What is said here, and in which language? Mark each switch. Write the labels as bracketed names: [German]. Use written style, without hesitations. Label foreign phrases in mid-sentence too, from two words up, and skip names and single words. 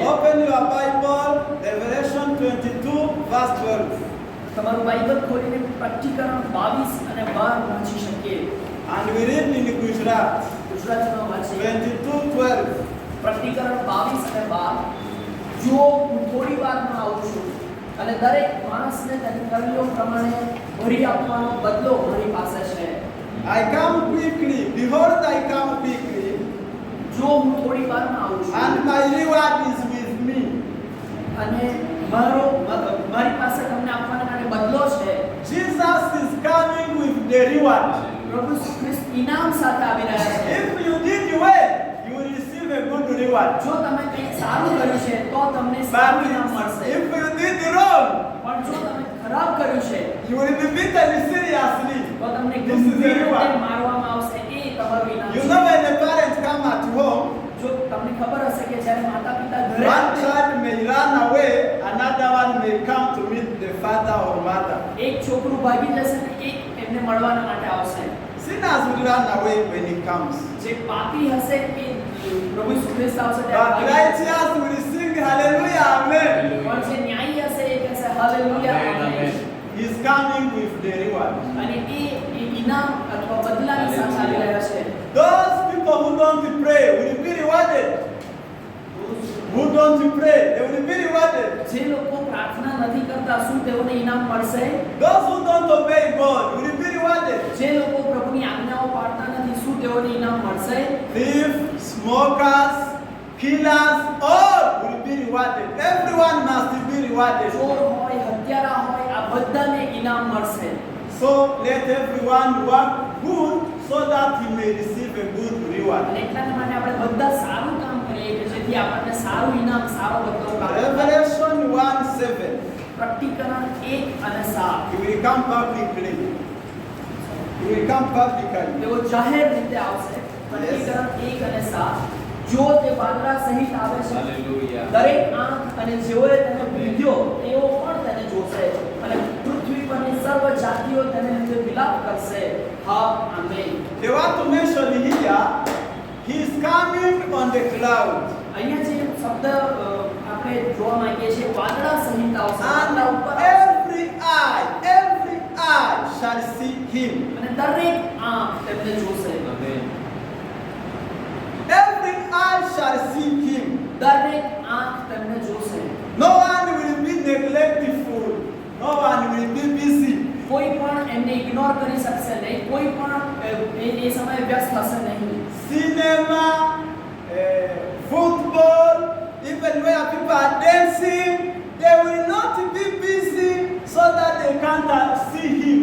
[English] Open your Bible, Revelation 22, verse 12. [Gujarati] તમારું બાઇબલ ખોલીને પ્રકટીકરણ 22 અને 12 વાંચી શકીએ. [English] And we read in Gujarat, [Gujarati] ગુજરાતીમાં વાંચીએ. [English] 22:12. [Gujarati] પ્રકટીકરણ 22 અને 12. જો હું થોડી વારમાં આવું છું અને દરેક માણસને તેની કર્યો પ્રમાણે ભરી આપવાનો બદલો મારી પાસે છે. [English] I come quickly, behold, I come quickly, [Gujarati] જો હું થોડી વારમાં આવું છું [English] and my reward is with me. [Gujarati] અને મારી પાસે તમને આપવાના માટે બદલો છે. [English] Jesus is coming with the reward. [Gujarati] પ્રભુ ખ્રિસ્ત ઇનામ સાથે આવી રહ્યા છે. [English] If you did well, you will receive a good reward. [Gujarati] જો તમે કંઈક સારું કર્યું છે તો તમને [English] But [Gujarati] સારું ઇનામ મળશે. [English] if you did wrong, [Gujarati] પણ જો તમે ખરાબ કર્યું છે [English] you will be beaten seriously. [Gujarati] તો તમને [English] This is the [Gujarati] ગંભીર [English] reward. [Gujarati] રીતે મારવામાં આવશે. એ તમારું ઇનામ [English] You [Gujarati] છે. [English] know when a parent come at home, [Gujarati] જો તમને ખબર હશે કે જ્યારે માતા-પિતા ઘરે [English] one [Gujarati] આવે, [English] child may run away, another one may come to meet the father or mother. [Gujarati] એક છોકરું ભાગી જશે ને એક એમને મળવાના માટે આવશે. [English] Sinners will run away when he comes. [Gujarati] જે પાપી હશે એ પ્રભુ ઈસુ ખ્રિસ્ત આવશે [English] But [Gujarati] ત્યારે ભાગી જશે. [English] righteous will sing hallelujah, amen. [Gujarati] પણ જે ન્યાયી હશે એ કહેશે હાલેલુયા, આમેન. [English] He is coming with the reward. [Gujarati] અને એ ઇનામ અથવા બદલાની સાથે આવી રહ્યા છે. [English] Those people who don't pray will be rewarded. Who don't pray, they will be rewarded. [Gujarati] જે લોકો પ્રાર્થના નથી કરતા શું તેઓને ઇનામ મળશે? [English] Those who don't obey God will be rewarded. [Gujarati] જે લોકો પ્રભુની આજ્ઞાઓ પાળતા નથી શું તેઓને ઇનામ મળશે? [English] Thieves, smokers, killers, all will be rewarded. Everyone must be rewarded. [Gujarati] ચોર હોય, હત્યારા હોય, આ બધાને ઇનામ મળશે. [English] So let everyone work good so that he may receive a good reward. [Gujarati] અને એટલાના માટે આપણે બધા સારું કામ કરીએ કે જેથી આપણને સારું ઇનામ, સારો બદલો પ્રાપ્ત થાય. [English] Revelation 1:6 7. [Gujarati] પ્રકટીકરણ 1 અને 7. [English] He will come publicly. He will come publicly. [Gujarati] તેઓ જાહેર રીતે આવશે. પ્રકટીકરણ 1 અને 7. જો તે વાદળા સહિત આવે છે, Hallelujah. દરેક આંખ અને જેઓએ તેને વિંધ્યો તેઓ પણ તેને જોશે અને પૃથ્વી પરની સર્વ જાતિઓ તેને લીધે વિલાપ કરશે. હા, આમેન. [English] They want to mention here, he is coming on the cloud. [Gujarati] અહીંયા જે શબ્દ આપણે જોવા માંગીએ છીએ વાદળા સહિત આવશે, [English] And [Gujarati] વાદળા ઉપર આવશે. [English] every eye shall see him. [Gujarati] અને દરેક આંખ તેમને જોશે. [English] Amen. Every eye shall see him. [Gujarati] દરેક આંખ તેમને જોશે. [English] No one will be neglectful. No one will be busy. [Gujarati] કોઈ પણ એમને ઇગ્નોર કરી શકશે નહીં, કોઈ પણ એ સમયે વ્યસ્ત હશે નહીં. [English] Cinema, football, even where people are dancing, they will not be busy so that they can't see him.